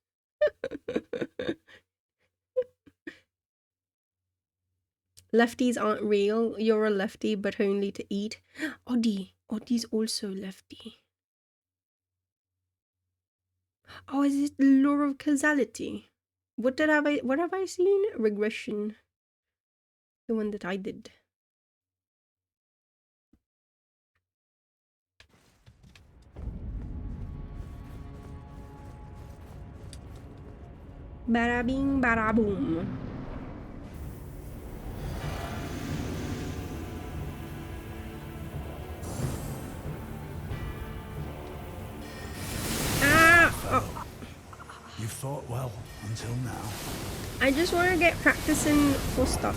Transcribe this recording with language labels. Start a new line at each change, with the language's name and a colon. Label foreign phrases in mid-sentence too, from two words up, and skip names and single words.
English: Lefties aren't real. You're a lefty, but only to eat. Oddie. Oddie's also lefty. Oh, is it the law of causality? What have I seen? Regression. The one that I did. Bada bing, bada boom. You fought well until now. I just want to get practicing for stuff.